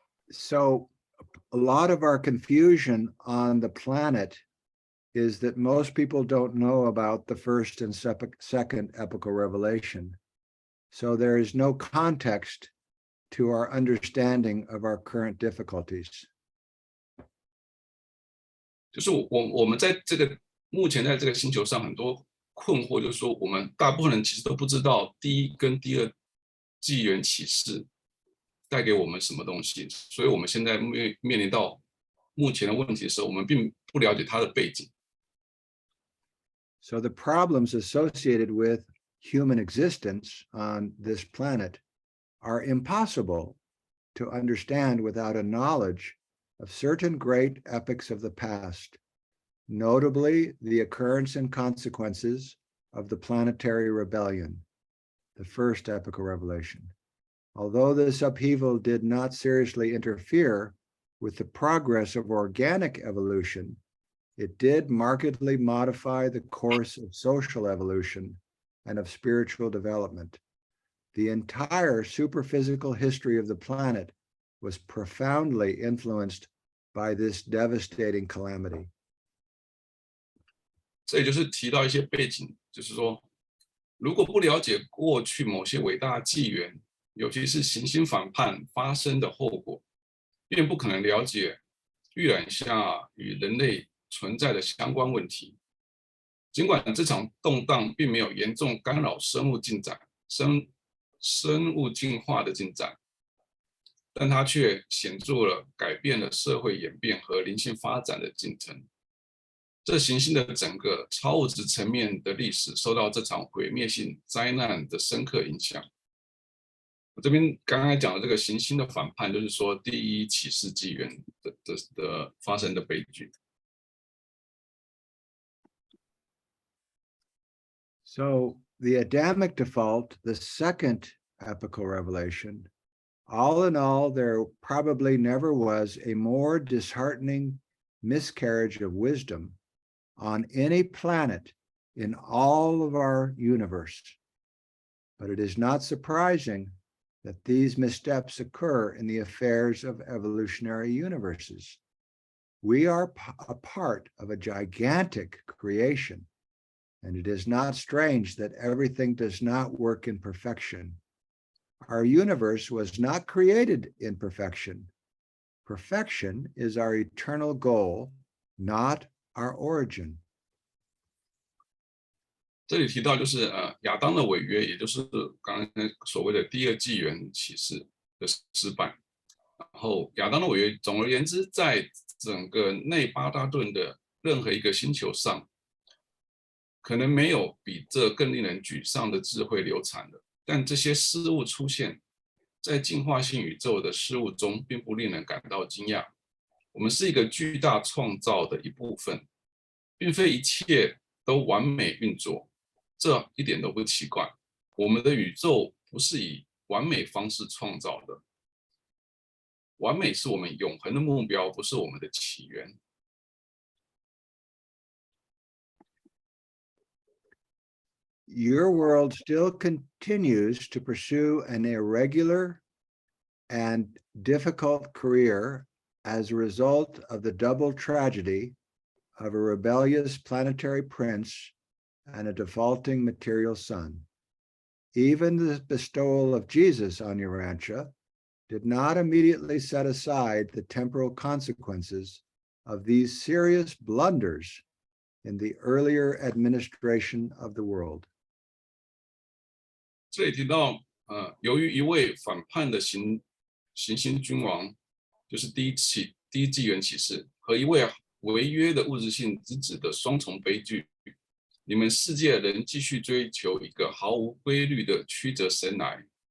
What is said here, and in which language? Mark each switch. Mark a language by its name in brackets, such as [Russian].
[English] So a lot of our confusion on the planet is that most people don't know about the first and second epical revelation. So there is no context to our understanding of our current difficulties. [Chinese] 就是我们在目前在这个星球上很多困惑，就是说我们大部分人其实都不知道第一跟第二纪元启示带给我们什么东西，所以我们现在面临到目前的问题的时候，我们并不了解它的背景。 [English] So the problems associated with human existence on this planet are impossible to understand without a knowledge of certain great epochs of the past, notably the occurrence and consequences of the planetary rebellion, the first epoch of revelation. Although this upheaval did not seriously interfere with the progress of organic evolution, it did markedly modify the course of social evolution and of spiritual development. The entire superphysical history of the planet was profoundly influenced by this devastating calamity. [Chinese] 这也就是提到一些背景，就是说，如果不了解过去某些伟大纪元，尤其是行星反叛发生的后果，便不可能了解预览下与人类存在的相关问题。尽管这场动荡并没有严重干扰生物进展、生物进化的进展，但它却显著了改变了社会演变和灵性发展的进程。这行星的整个超物质层面的历史受到这场毁灭性灾难的深刻影响。我这边刚才讲的这个行星的反叛，就是说第一启示纪元的发生的悲剧。 [English] So the Adamic default, the second epochal revelation, all in all, there probably never was a more disheartening miscarriage of wisdom on any planet in all of our universe. But it is not surprising that these missteps occur in the affairs of evolutionary universes. We are a part of a gigantic creation, and it is not strange that everything does not work in perfection. Our universe was not created in perfection. Perfection is our eternal goal, not our origin. [Chinese] 这里提到就是亚当的违约，也就是刚才所谓的第二纪元启示的失败。然后亚当的违约，总而言之，在整个内巴达顿的任何一个星球上，可能没有比这更令人沮丧的智慧流产的。但这些失误出现在进化性宇宙的事物中，并不令人感到惊讶。我们是一个巨大创造的一部分，并非一切都完美运作，这一点都不奇怪。我们的宇宙不是以完美方式创造的，完美是我们永恒的目标，不是我们的起源。 [English] Your world still continues to pursue an irregular and difficult career as a result of the double tragedy of a rebellious planetary prince and a defaulting material son. Even the bestowal of Jesus on Urantia did not immediately set aside the temporal consequences of these serious blunders in the earlier administration of the world. [Chinese] 这里提到，由于一位反叛的行星君王，就是第一纪元启示，和一位违约的物质性之子的双重悲剧，你们世界仍继续追求一个毫无规律的曲折神来。